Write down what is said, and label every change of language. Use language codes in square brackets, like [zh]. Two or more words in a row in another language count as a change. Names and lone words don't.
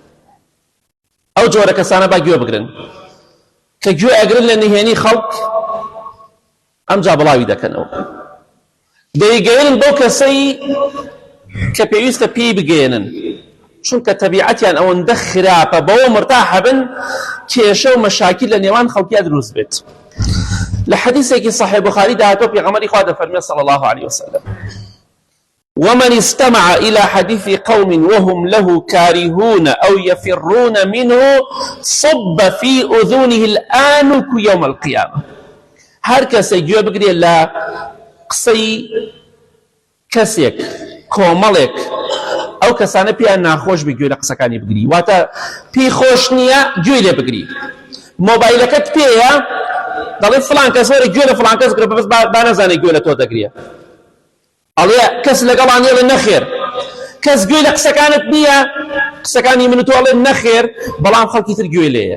[ckb] ئەو جۆرە کەسانە با گوێ بگرن کە گوێ ئەگرن لە نهێنی خەڵک، ئەمجا بڵاوی دەکەنەوە، دەیگەێنن بۆ کەسەی کە پێویستە پێی بگەێنن، چونکە تەبیعەتیان ئەوەندە خراپە، بەوە مرتاحە بن کێشە و مەشاکل لە نێوان خەڵکیا دروست بێت. لە حەدیثێکی صحیح بوخاری داهاتۆ پێغەمبەری خوا دەفەرمێ [ar] صلی الله عليه وسلم: ومن استمع إلى حديث قوم وهم له كارهون أو يفرون منه صب في أذنه الآنك يوم القيامة. [ckb] هر کەسێک گوێ بگرێت لە قسەی کەسێک کۆمەڵێک، ئەو کەسانە پێیان ناخۆش بێ گوێ لە قسەکانی بگری، واتە پێی خۆش نییە گوێ لێ بگری. مۆبایلەکەت پێیە دەڵێ فڵان کەس وەرە گوێ لە فڵان کەس گرە، بەس با نەزانێت گوێ لە تۆ دەگرێ، ئەڵێ کەس لەگەڵان ئێڵێ نەخێر، کەس گوێ لە قسەکانت نییە، قسەکانی من و تۆ ئەڵێ نەخێر، بەڵام خەڵکی تر گوێ لێیە.